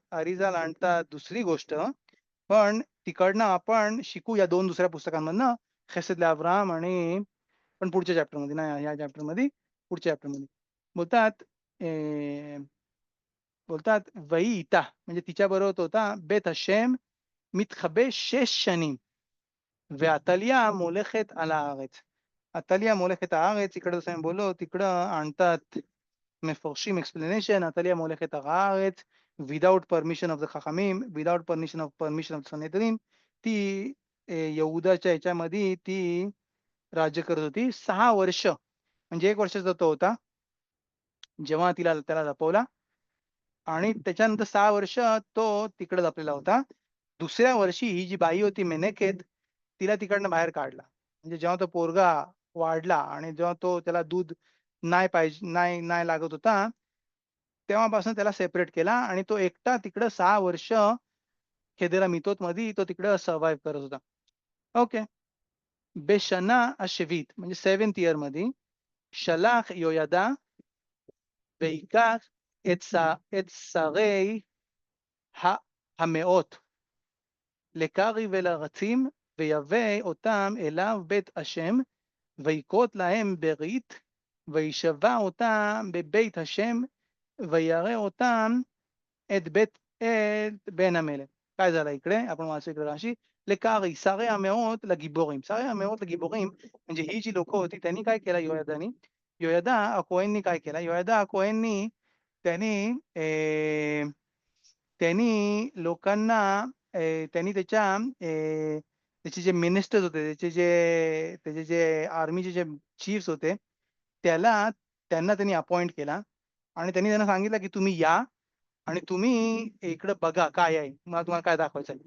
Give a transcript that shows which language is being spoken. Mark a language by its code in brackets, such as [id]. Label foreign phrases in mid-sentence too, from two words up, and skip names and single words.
[mr] अरिझाला आणतात दुसरी गोष्ट. पण तिकडनं आपण शिकू या 2 दुसऱ्या पुस्तकांमधनं, खेसेद अब्राहम आणि पण पुढच्या चॅप्टरमध्ये नाही, ह्या चॅप्टरमध्ये, पुढच्या चॅप्टरमध्ये. बोलतात बोलतात वईता म्हणजे तिच्याबरोबर तो होता [he] בית השם מתחבא 6 שנים ועתליה מולכת על הארץ. עתליה מולכת הארץ, [mr] इकडं जसं मी बोललो तिकडं आणतात מפרשים explanation, [he] עתליה מולכת הארץ, without permission [en] of the חכמים, without permission of סנהדרין, [mr] ती यहुदाच्या ह्याच्यामध्ये ती राज्य करत होती 6 वर्ष. म्हणजे 1 वर्षाचा तो होता जेव्हा त्याला लपवला आणि त्याच्यानंतर 6 वर्ष तो तिकडे लपलेला होता. दुसऱ्या वर्षी ही जी बाई होती मेनकेत, तिला तिकडनं बाहेर काढला. म्हणजे जेव्हा तो पोरगा वाढला आणि जेव्हा त्याला दूध नाही नाही लागत होता, तेव्हापासून त्याला सेपरेट केला आणि तो एकटा तिकडं 6 वर्ष [he] חדר המיטות [mr] तो तिकडं सर्व्हाइव्ह करत होता. [he] ओके. בשנה השביעית [mr] म्हणजे 7th इयरमध्ये [he] שלח יהוידע ויקח את שרי המאות לקרי ולרצים ויבא אותם אליו בית השם ויקרות להם ברית וישבע אותם בבית השם וירא אותם את בן המלך. [mr] काय झालं इकडे आपण वाचू इकडे राशी. [he] לכרי שרי המאות לגיבורים. שרי המאות לגיבורים [mr] म्हणजे ही जी लोक होती त्यांनी काय केलं योयादानी. योयादा अकोहेननी काय केलं. योयादा अकोहेननी त्यांनी त्यांनी लोकांना त्यांनी त्याचे जे मिनिस्टर्स होते, त्याचे जे आर्मीचे जे चीफ्स होते, त्यांना त्यांनी अपॉइंट केला आणि त्यांना सांगितलं, की तुम्ही या आणि तुम्ही इकडे बघा काय आहे, मला तुम्हाला काय दाखवायचं आहे.